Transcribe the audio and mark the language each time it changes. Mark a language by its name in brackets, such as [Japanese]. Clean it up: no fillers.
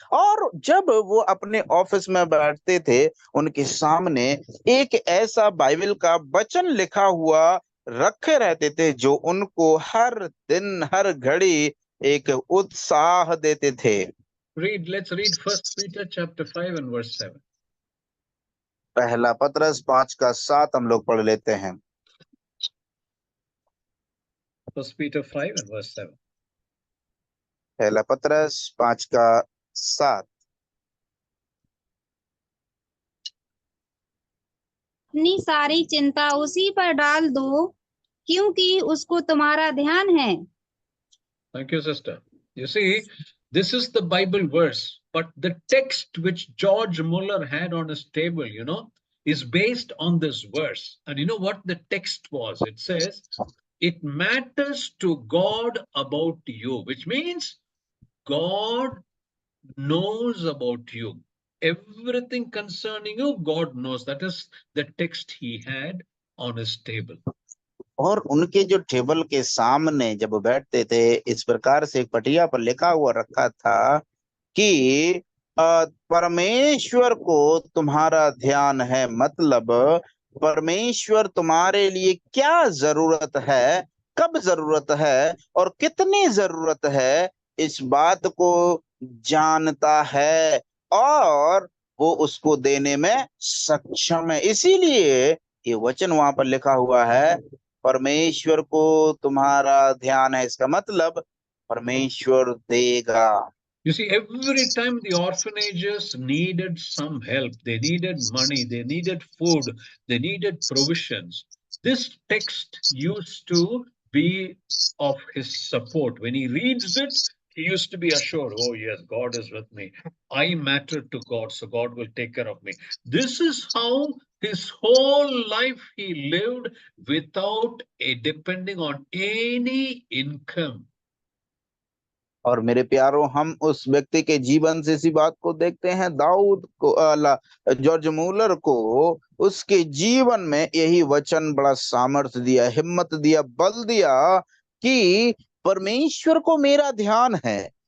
[Hindi] और जब वो अपने ऑफिस में बैठते थे, उनके सामने एक ऐसा बाइबल का वचन लिखा हुआ रखे रहते थे जो उनको हर दिन हर घड़ी एक उत्साह देते थे। [English] Let's read 1 Peter chapter 5 and verse 7. [Hindi] पहला पत्रस 5:7 हम लोग पढ़ लेते हैं। [English] 1 Peter 5 and verse 7. [Hindi] पहला पत्रस 5:7। अपनी सारी चिंता उसी पर डाल दो, क्योंकि उसको तुम्हारा ध्यान है। [English] Thank you, sister. You see, this is the Bible verse, but the text which George Muller had on his table, is based on this verse. And you know what the text was? It says, it matters to God about you, which means God knows about you. Everything concerning you, God knows. That is the text he had on his table. और उनके जो table के सामने जब वो बैठते थे, इस प्रकार से एक पटिया पर लिखा हुआ रखा था कि परमेश्वर को तुम्हारा ध्यान है, मतलब परमेश्वर तुम्हारे लिए क्या जरूरत है, कब जरूरत है और कितनी जरूरत है, इस बात को जानता है और वो उसको देने में सक्षम है। इसीलिए ये वचन वहां पर लिखा हुआ है, परमेश्वर को तुम्हारा ध्यान है, इसका मतलब परमेश्वर देगा। You see, every time the orphanages needed some help, they needed money, they needed food, they needed provisions, this text used to be of his support. When he reads it, he used to be assured, oh yes, God is with me. I matter to God, so God will take care of me. This is how his whole life he lived without depending on any income. [Hindi] और मेरे प्यारों, हम उस व्यक्ति के जीवन से इसी बात को देखते हैं। दाऊद को जॉर्ज मूलर को उसके जीवन में यही वचन बड़ा सामर्थ्य दिया, हिम्मत दिया, बल दिया कि परमेश्वर को मेरा ध्यान है।